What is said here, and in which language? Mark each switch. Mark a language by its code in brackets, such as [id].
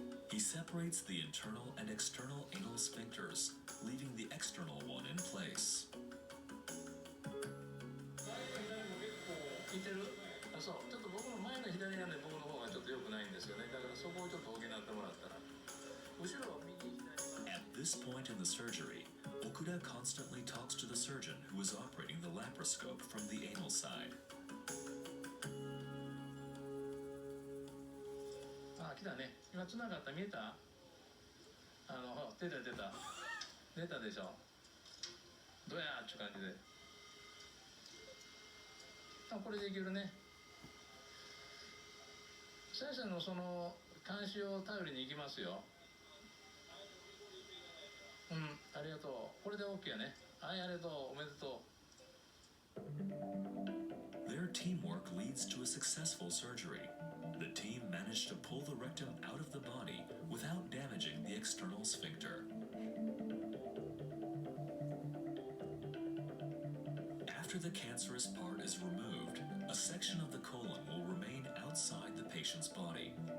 [en] He separates the internal and external anal sphincters, leaving the external one in place. [ja] 聞いてる？あ、そう。ちょっと僕の前の左がね、僕の方がちょっと良くないんですよね。だからそこをちょっと補ってもらったら。後ろを右左。 [en] At this point in the surgery, Okuda constantly talks to the surgeon who is operating the laparoscope from the anal side. [ja] あ、来たね。今繋がった、見えた？出た出た。出たでしょ。どうやーって感じで。あ、これでいけるね。先生のその監視を頼りに行きますよ。うん、ありがとう。これで OK やね。はい、ありがとう。おめでとう。 [en] Their teamwork leads to a successful surgery. The team managed to pull the rectum out of the body without damaging the external sphincter. After the cancerous part is removed, a section of the colon will remain outside the patient's body.